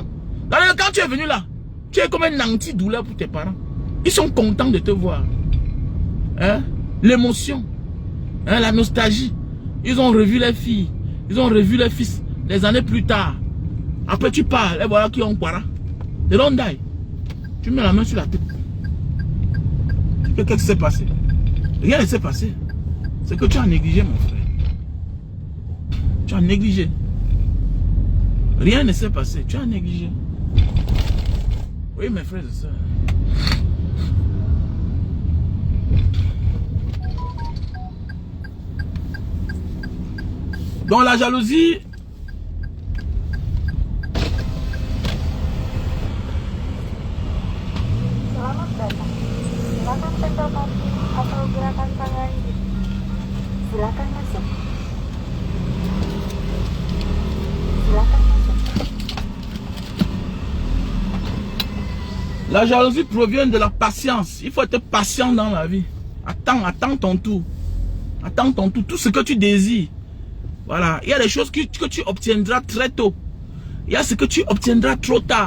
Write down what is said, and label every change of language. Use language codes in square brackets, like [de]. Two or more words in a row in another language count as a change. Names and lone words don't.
[fr] Quand tu es venu là, tu es comme un antidouleur pour tes parents. Ils sont contents de te voir. Hein? L'émotion, hein? La nostalgie. Ils ont revu les filles, ils ont revu les fils des années plus tard. Après tu parles, et voilà qui ont quoi. [en] They don't die. [fr] Tu mets la main sur la tête. Qu'est-ce qui s'est passé? Rien ne s'est passé. C'est que tu as négligé, mon frère. Tu as négligé. Rien ne s'est passé. Tu as négligé. Oui, mes frères et sœurs. Donc la jalousie, [id] Selamat datang. Silakan tempel kaki atau gerakan tangan. Silakan masuk. Silakan masuk. [fr] la jalousie provient de la patience. Il faut être patient dans la vie. Attends ton tour. Attends ton tour. Tout ce que tu désires. Voilà. Il y a des choses que tu obtiendras très tôt. Il y a ce que tu obtiendras trop tard.